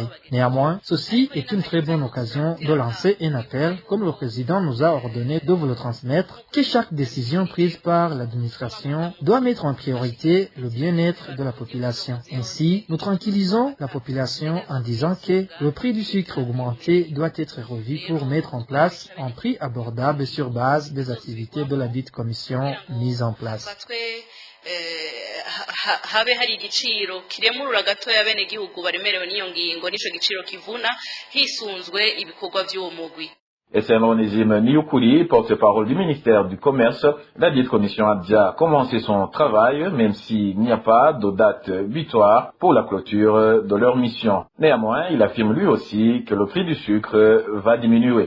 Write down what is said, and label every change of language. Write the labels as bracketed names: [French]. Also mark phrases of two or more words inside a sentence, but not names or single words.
[French] Néanmoins, ceci est une très bonne occasion de lancer un appel, comme le président nous a ordonné de vous le transmettre, que chaque décision prise par l'administration doit mettre en priorité le bien-être de la population. Ainsi, nous tranquillisons la population en disant que le prix du sucre augmenté doit être revu pour mettre en place un prix abordable sur base des activités de la dite commission mise en place. [Rundi] Habe hari igiciro kiremurura gatoya bene gihugu baremerewe n'iyo ngingo nico giciro kivuna hisunzwe ibikorwa by'uwo mugwi. [French] Et c'est Onésime Niukuri, porte-parole du ministère du Commerce. La dite commission a déjà commencé son travail, même s'il n'y a pas de date butoir pour la clôture de leur mission. Néanmoins, il affirme lui aussi que le prix du sucre va diminuer.